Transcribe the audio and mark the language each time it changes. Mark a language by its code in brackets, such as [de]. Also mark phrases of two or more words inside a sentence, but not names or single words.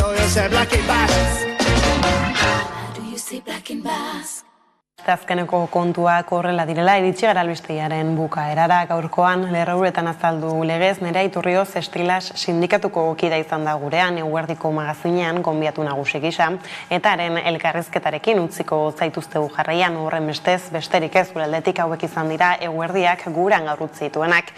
[en] say black in Basque? How do you say black in Basque? [eu] Azkeneko kontuak horrela direla, iritsi gara albistegiaren bukaerara. Gaurkoan Lerrouretan azaldu legez, Nerea Iturrioz Estilas sindikatuko kida izan da gurean, Eguerdiko magazinean gonbiatu nagusi gisa, eta haren elkarrizketarekin utziko zaituztegu jarraian, horren bestez, besterik ez gure aldetik hauek izan dira Eguerdiak guran gaur utzi dituenak.